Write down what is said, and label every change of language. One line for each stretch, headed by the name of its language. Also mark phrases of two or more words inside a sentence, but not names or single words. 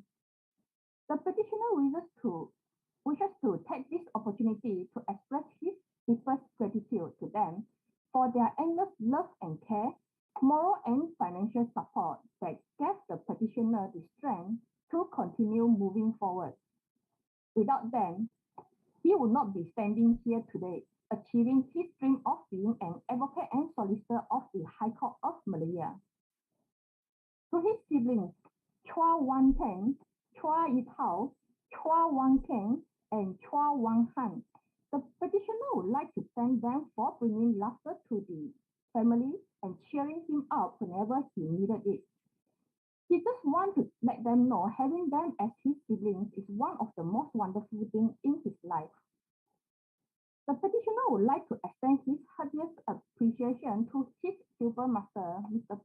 English: The petitioner wishes to take this opportunity to express his deepest gratitude to them for their endless love and care, moral and financial support that gave the petitioner the strength to continue moving forward. Without them, he would not be standing here today, achieving his dream of being an advocate and solicitor of the High Court of Malaya. To his siblings, Chua Wan Teng, Chua Yi Tao, Chua Wang Keng, and Chua Wang Han, the petitioner would like to thank them for bringing laughter to the family and cheering him up whenever he needed it. He just wants to let them know having them as his siblings is one of the most wonderful things in his life. The petitioner would like to extend his heartiest appreciation to his pupil master, Mr.